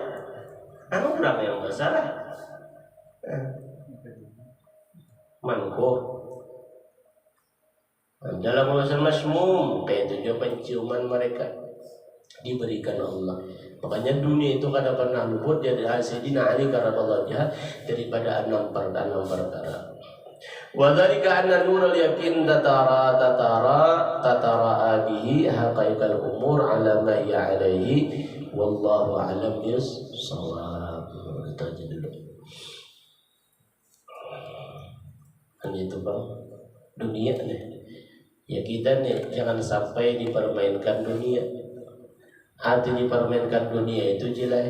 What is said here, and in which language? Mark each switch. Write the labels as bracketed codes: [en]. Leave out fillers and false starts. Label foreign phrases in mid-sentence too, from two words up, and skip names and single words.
[bjn] Orang yang besar. Manko. Dalam urusan masmum, kayak itu juga penciuman mereka diberikan Allah. Makanya dunia itu kada pernah luput dari Sayyidina Ali [ar] كرم الله وجهه [bjn] daripada enam perkara. [ar] وذلك أن نور اليقين تترى به حقائق الأمور على ما هي عليه والله أعلم بالصواب. [bjn] Hanya itu bang, dunia nih. Ya kita nih jangan sampai dipermainkan dunia. Hati dipermainkan dunia itu jelas.